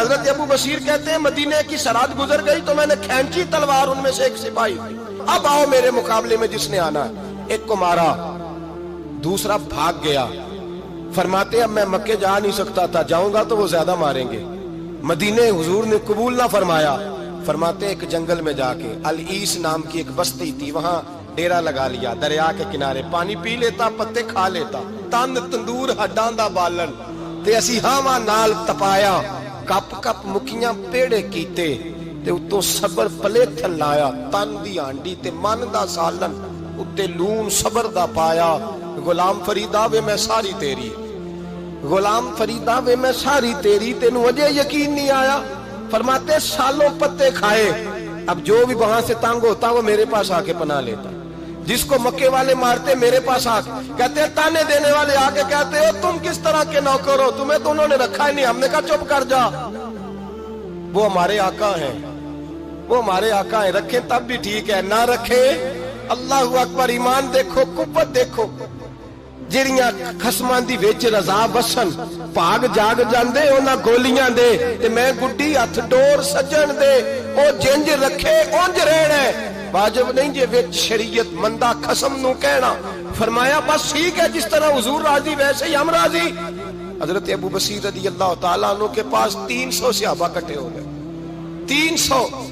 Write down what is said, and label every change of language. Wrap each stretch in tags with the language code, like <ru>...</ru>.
<ur>حضرت ابو بصیر کہتے ہیں مدینے کی سرحد گزر گئی تو میں نے کھینچی تلوار، ان میں سے ایک سپاہی، اب آؤ میرے مقابلے میں جس نے آنا ہے. ایک کو مارا، دوسرا بھاگ گیا. فرماتے اب میں مکے جا نہیں سکتا تھا، جاؤں گا تو وہ زیادہ ماریں گے. مدینے حضور نے قبول نہ فرمایا. فرماتے ایک جنگل میں جا کے العیس نام کی ایک بستی تھی، وہاں ڈیرا لگا لیا، دریا کے کنارے، پانی پی لیتا، پتے کھا لیتا،</ur> <pa>تند تندور ہڈاں دا بالن تے اسی ہاواں نال تپایا، کپ کپ مکھیاں پیڑے کیتے تے اتوں صبر پلیتھن لایا، تن دی ہانڈی تے من دا سالن اتے لون صبر دا پایا. غلام فریدا وے میں ساری تیری، غلام فریدا وے میں ساری تیری، تینوں اجے یقین نہیں آیا.</pa> <ur>فرماتے سالوں پتے کھائے، اب جو بھی وہاں سے تنگ ہوتا وہ میرے پاس آ کے پناہ لیتا. جس کو مکے والے مارتے میرے پاس آ کے کہتے ہیں، تانے دینے والے آ کے کہتے ہو تم کس طرح کے نوکر ہو، تمہیں تو انہوں نے رکھا ہی نہیں. ہم نے کہا چپ کر جا، وہ ہمارے آقا ہیں، وہ ہمارے آقا ہیں، رکھیں تب بھی ٹھیک ہے، نہ رکھیں اللہ اکبر. ایمان دیکھو، قوت دیکھو.</ur> <pa>جڑیاں خصماں دی وچ رضا وسن، بھاگ جاگ جاندے انہاں گولیاں دے تے میں گڈی ہتھ ڈور سجن دے. او جنج رکھے اونج رہنا ہے، واجب نہیں جے وچ شریعت مندہ خصم نو کہنا.</pa> <ur>فرمایا بس ٹھیک ہے، جس طرح حضور راضی ویسے ہی ہم راضی. حضرت ابو بصیر رضی اللہ تعالیٰ عنہ کے پاس 300 صحابہ کٹے ہو گئے. 300</ur>